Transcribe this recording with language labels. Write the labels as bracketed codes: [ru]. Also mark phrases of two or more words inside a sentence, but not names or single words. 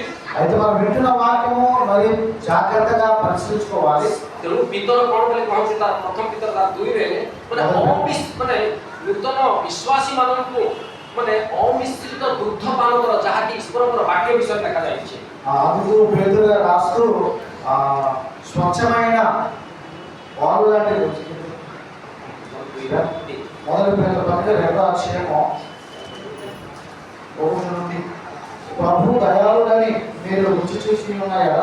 [te] అయితే మనం వింటున్న వాక్యము మరి జాగ్రత్తగా పరిశీలించుకోవాలి। [or] ତେଣୁ ପିତର କ'ଣ ବୋଲି କହୁଛି ତାର ପ୍ରଥମ ପିତର 2ରେ ମାନେ ନୂତନ ବିଶ୍ୱାସୀ ମାନଙ୍କୁ ମାନେ ଅମିଶ୍ରିତ ଦୁଗ୍ଧ ପାନ କର ଯାହାକି ଈଶ୍ୱରଙ୍କର ବାକ୍ୟ ବିଷୟରେ ଲେଖାଯାଇଛି। [te] అందుకు పేతురు రాస్తూ స్వచ్ఛమైన పాలు లాంటి మొదటి పేతురు పత్రిక 2వ అధ్యాయము 1 నుండి ప్రభు దయాళుడని మీరు రుచి చూసి ఉన్న ఎడల